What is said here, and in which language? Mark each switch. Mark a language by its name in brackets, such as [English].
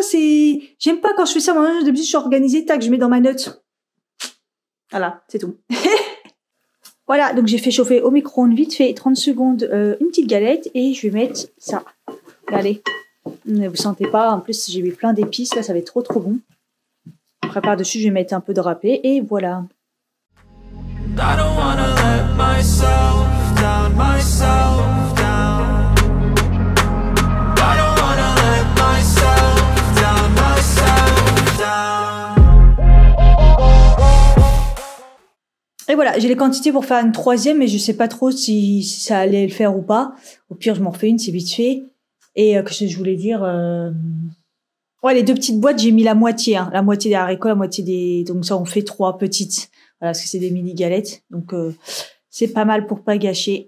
[French] Ça, j'aime pas quand je fais ça. Moi, d'habitude, je suis organisée, tac, je mets dans ma note. Voilà, c'est tout. Voilà, donc j'ai fait chauffer au micro-ondes vite fait 30 secondes une petite galette et je vais mettre ça. Regardez, vous sentez pas, en plus j'ai mis plein d'épices, là ça va être trop bon. Après par-dessus je vais mettre un peu de râpé et voilà. [English] I don't wanna let myself down, myself down. I don't wanna let myself down, myself down. [French] Et voilà, j'ai les quantités pour faire une troisième, mais je sais pas trop si ça allait le faire ou pas. Au pire, je m'en refais une, c'est vite fait. Et qu'est-ce que je voulais dire Ouais, les deux petites boîtes, j'ai mis la moitié, la moitié des haricots, la moitié des. Donc ça, on fait 3 petites. Voilà, parce que c'est des mini galettes, donc c'est pas mal pour pas gâcher.